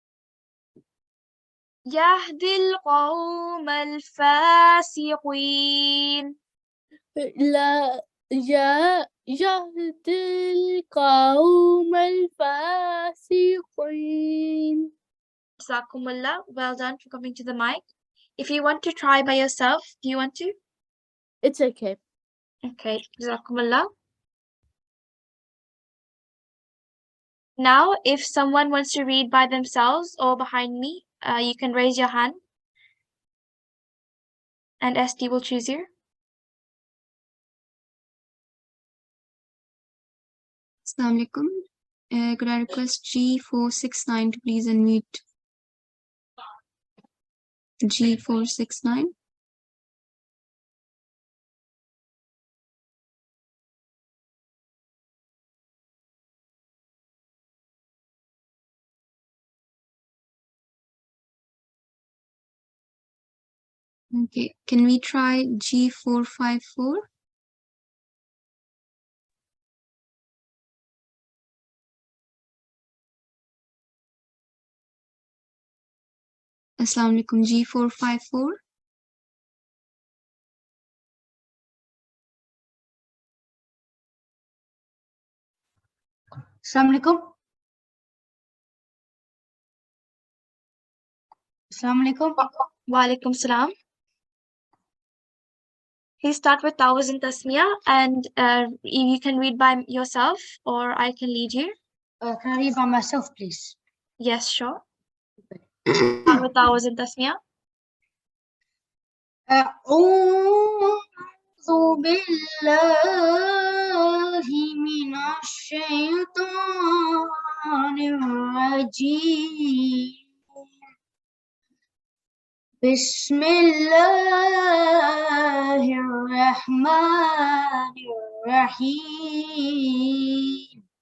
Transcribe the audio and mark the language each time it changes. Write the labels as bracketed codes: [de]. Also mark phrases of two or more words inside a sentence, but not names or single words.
[ar] al-fasiqin. لا يهدي القوم الفاسقين. [en] Jazakumullah. Well done for coming to the mic. If you want to try by yourself, do you want to? It's okay. Okay, Jazakumullah. Now, if someone wants to read by themselves or behind me, you can raise your hand. And SD will choose you. [ar] السلام عليكم. [en] Could I request G469 to please unmute? G469. Okay, can we try G454? [ar] السلام عليكم, G454. السلام عليكم. السلام عليكم. وعليكم السلام. [en] Please start with Tawaz and Tasmiyah, and you can read by yourself or I can lead you. Can I read by myself, please? Yes, sure. Start with Tawaz and Tasmiyah. [ar] أعوذ بالله من الشيطان الرجيم. بسم الله الرحمن الرحيم.